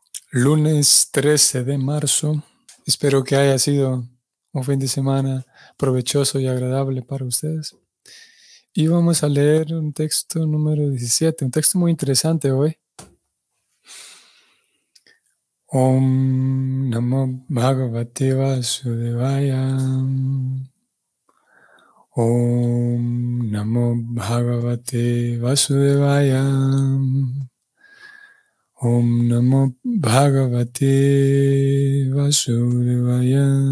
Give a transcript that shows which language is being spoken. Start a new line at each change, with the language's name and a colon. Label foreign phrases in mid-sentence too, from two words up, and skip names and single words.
Spanish: Lunes 13 de marzo. Espero que haya sido un fin de semana provechoso y agradable para ustedes. Y vamos a leer un texto número 17, un texto muy interesante hoy.
Sanskrit: Om Namo Bhagavate Vasudevaya. Om Namo Bhagavate Vasudevaya. Om Namo Bhagavate Vasudevaya.